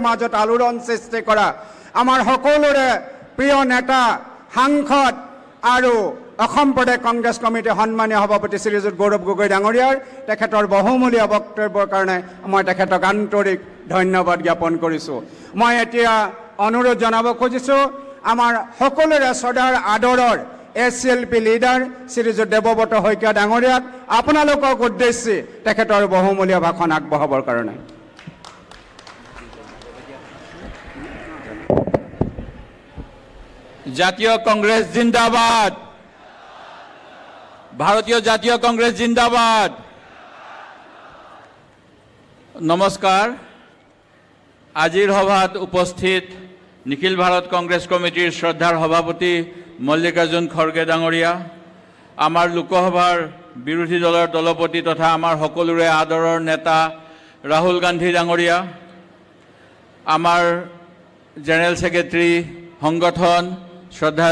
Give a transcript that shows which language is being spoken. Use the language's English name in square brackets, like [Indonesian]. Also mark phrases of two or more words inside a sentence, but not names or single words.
[Assamese] মাজত আলোড়ন সৃষ্টি কৰা আমাৰ সকলোৰে প্ৰিয় নেতা সাংসদ আৰু অসম প্ৰদেশ কংগ্ৰেছ কমিটিৰ সন্মানীয় সভাপতি শ্ৰীযুত গৌৰৱ গগৈ ডাঙৰীয়াৰ তেখেতৰ বহুমূলীয়া বক্তব্যৰ কাৰণে মই তেখেতক আন্তৰিক ধন্যবাদ জ্ঞাপন কৰিছোঁ মই এতিয়া অনুৰোধ জনাব খুজিছোঁ আমাৰ সকলোৰে শ্ৰদ্ধাৰ আদৰৰ [English] SLP leader [Assamese] শ্ৰীযুত দেৱব্ৰত শইকীয়া ডাঙৰীয়াক আপোনালোকক উদ্দেশ্যি তেখেতৰ বহুমূলীয়া ভাষণ আগবঢ়াবৰ কাৰণে জাতীয় কংগ্রেস জিন্দাবাদ ভারতীয় জাতীয় কংগ্রেস জিন্দাবাদ নমস্কার আজিৰ সভাত উপস্থিত নিখিল ভাৰত কংগ্ৰেছ কমিটিৰ শ্ৰদ্ধাৰ সভাপতি মল্লিকাৰ্জুন খড়গে ডাঙৰীয়া আমাৰ লোকসভাৰ বিৰোধী দলৰ দলপতি তথা আমাৰ সকলোৰে আদৰৰ নেতা ৰাহুল গান্ধী ডাঙৰীয়া আমাৰ [English] general secretary [Assamese] সংগঠন শ্ৰদ্ধাৰ